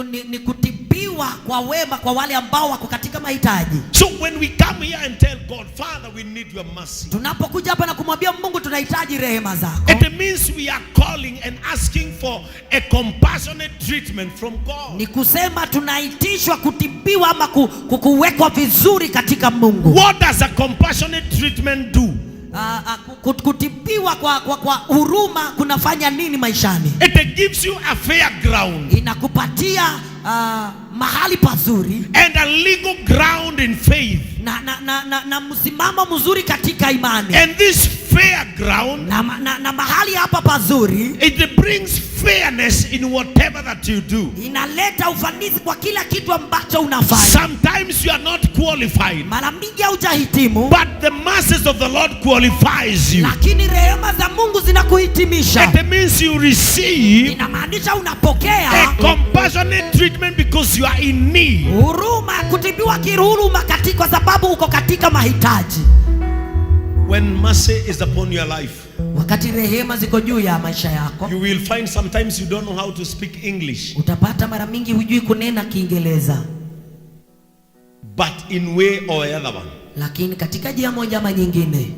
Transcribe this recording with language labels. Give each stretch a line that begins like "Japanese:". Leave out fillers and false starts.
Swahili: ni kutibiwa kwa wema kwa wale ambao wako katika mahitaji.
English: So when we come here and tell God, Father, we need your mercy,
Swahili: Tunapokuja hapa na kumwambia Mungu tunahitaji rehema zako,
English: it means we are calling and asking for a compassionate treatment from God.
Swahili: ni kusema tunaitishwa kutibiwa ama kuwekwa vizuri katika Mungu.
English: What does a compassionate treatment do?
Swahili: Kutibiwa kwa huruma kunafanya nini maishani?
English: It gives you a fair ground.
Swahili: Inakupatia mahali pazuri
English: And a legal ground in faith.
Swahili: na msimamo mzuri katika imani.
English: And this fair ground,
Swahili: na mahali hapa pazuri,
English: it brings fairness in whatever that you do.
Swahili: inaleta ufanisi kwa kila kitu ambacho unafanya.
English: Sometimes you are not qualified,
Swahili: Mara mingi haujahitimu,
English: but the mercies of the Lord qualifies you.
Swahili: lakini rehema za Mungu zinakuhitimisha.
English: It means you receive
Swahili: Inamaanisha unapokea
English: a compassionate treatment because you are in need.
Swahili: huruma, kutibiwa kiruruma kwa sababu uko katika mahitaji.
English: When mercy is upon your life,
Swahili: Wakati rehema ziko juu ya maisha yako,
English: you will find sometimes you don't know how to speak English,
Swahili: utapata mara mingi hujui kunena Kiingereza,
English: but in way or other one,
Swahili: lakini katika njia moja ama nyingine